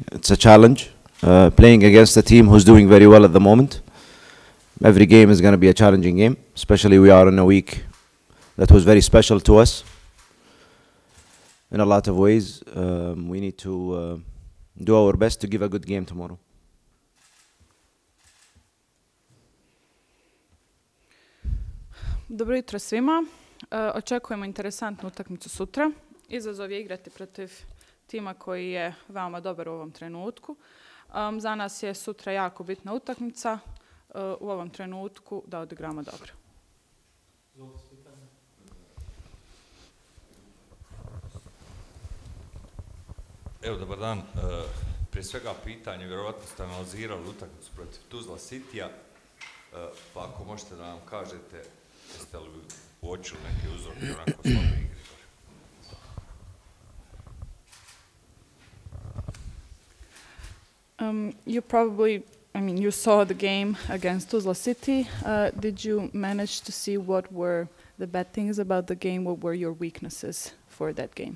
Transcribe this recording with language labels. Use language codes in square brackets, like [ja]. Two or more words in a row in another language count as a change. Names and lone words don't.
[en] It's a challenge, playing against a team who's doing very well at the moment. Every game is going to be a challenging game, especially we are in a week that was very special to us. In a lot of ways, we need to do our best to give a good game tomorrow. [bs] Dobro jutro svima. Očekujemo interesantnu utakmicu sutra. Izazov je igrati protiv tima koji je veoma dobar u ovom trenutku. Za nas je sutra jako bitna utakmica u ovom trenutku da odigramo dobro. Evo, dobar dan. Prije svega pitanje, vjerovatno ste analizirali utakmicu protiv Tuzla Cityja, pa ako možete da nam kažete, jeste li uočili neke uzorke onako slabe igre? [en] You probably, you saw the game against Tuzla City. Did you manage to see what were the bad things about the game? What were your weaknesses for that game?